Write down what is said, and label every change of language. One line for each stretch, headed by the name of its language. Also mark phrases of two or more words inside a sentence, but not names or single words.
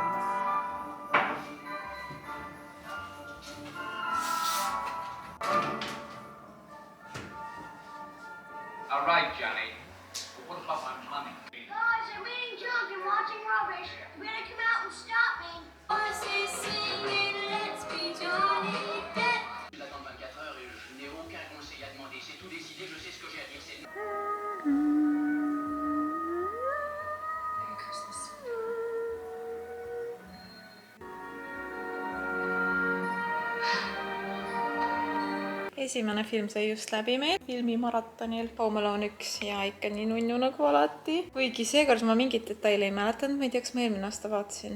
English: All right, Johnny. But what about my money? Guys, I'm eating junk and watching rubbish. You better come out and stop me. Let's be Johnny Depp.
French: Je l'attends 24 heures et je n'ai aucun conseil à demander. C'est tout décidé, je sais ce que j'ai à dire. C'est...
English: Merry Christmas.
Estonian: Esimene film sai just läbi meil filmimaratonil Home Alone 1 ja ikka nii nunnu nagu alati. Kuigi seekord ma mingit detaili ei mäletanud, ma ei tea, kas ma eelmine aasta vaatasin.